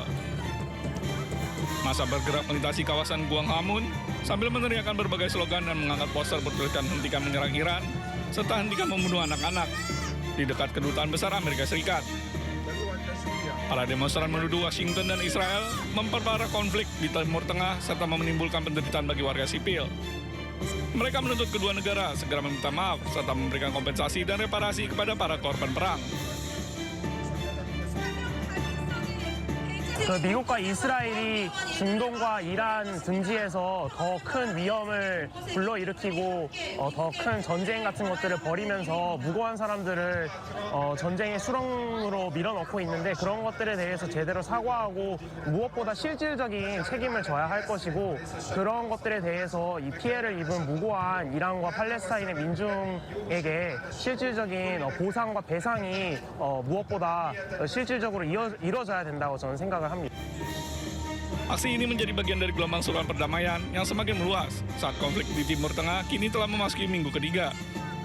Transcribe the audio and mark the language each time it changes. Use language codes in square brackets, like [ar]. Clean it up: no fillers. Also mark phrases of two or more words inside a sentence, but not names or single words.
[id] Massa bergerak melintasi kawasan Gwanghwamun sambil meneriakkan berbagai slogan dan mengangkat poster bertuliskan hentikan menyerang Iran serta hentikan membunuh anak-anak di dekat kedutaan besar Amerika Serikat. Para demonstran menuduh Washington dan Israel memperparah konflik di Timur Tengah serta menimbulkan penderitaan bagi warga sipil. Mereka menuntut kedua negara segera meminta maaf serta memberikan kompensasi dan reparasi kepada para korban perang. [ko] 미국과 이스라엘이 중동과 이란 등지에서 더 큰 위험을 불러일으키고 더 큰 전쟁 같은 것들을 벌이면서 무고한 사람들을 전쟁의 수렁으로 밀어넣고 있는데 그런 것들에 대해서 제대로 사과하고 무엇보다 실질적인 책임을 져야 할 것이고 그런 것들에 대해서 이 피해를 입은 무고한 이란과 팔레스타인의 민중에게 실질적인 보상과 배상이 무엇보다 실질적으로 이루어져야 된다고 저는 생각을 합니다. [id] Aksi ini menjadi bagian dari gelombang seruan perdamaian yang semakin meluas saat konflik di Timur Tengah kini telah memasuki minggu ketiga.